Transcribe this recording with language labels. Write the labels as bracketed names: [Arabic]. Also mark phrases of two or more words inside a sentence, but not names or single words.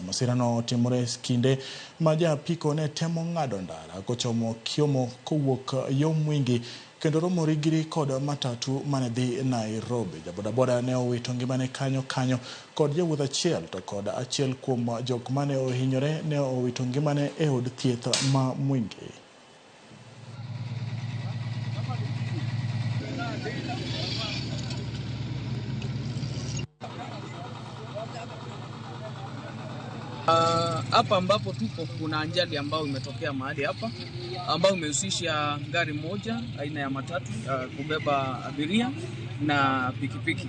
[Luo (Kenya and Tanzania)] Masirano timore kinde ma japiko ne temo ng'ado ndara kochomo Kiomo kowuok yo Mwingi kendo romo rigiri kod matatu mane dhi Nairobi. Jabodaboda ne owito ngimane kanyo kod jawuoth achiel to kod achiel kuom jok mane ohinyore ne owito ngimane e od thieth ma Mwingi. [Swahili] Hapa ambapo tupo kuna ajali ambayo imetokea mahali hapa ambayo imehusisha gari moja aina ya matatu kubeba abiria na pikipiki.